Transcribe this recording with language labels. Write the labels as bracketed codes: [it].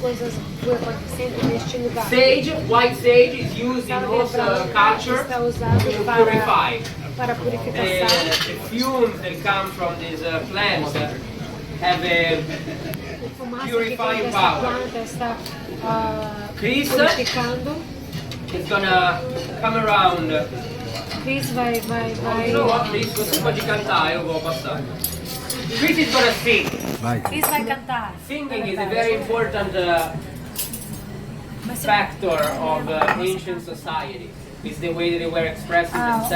[pt] coisas acontecendo neste lugar. [en] Sage, white sage is used in most culture [pt] Está usado [en] to purify. [pt] para [en] The [pt] purificação. [en] fumes that come from these plants have a [pt] A fumaça que [en] purifying [pt] vem dessa [en] power. [pt] planta está [en] Chris [pt] purificando. [en] is gonna come around. [pt] Chris vai [en] You know what, Chris? [pt] Você pode cantar, eu vou passar. [en] Chris is gonna sing. [pt] Vai. Chris vai cantar. [en] Singing is a very important factor of ancient society. It's the way that they were expressing themselves, they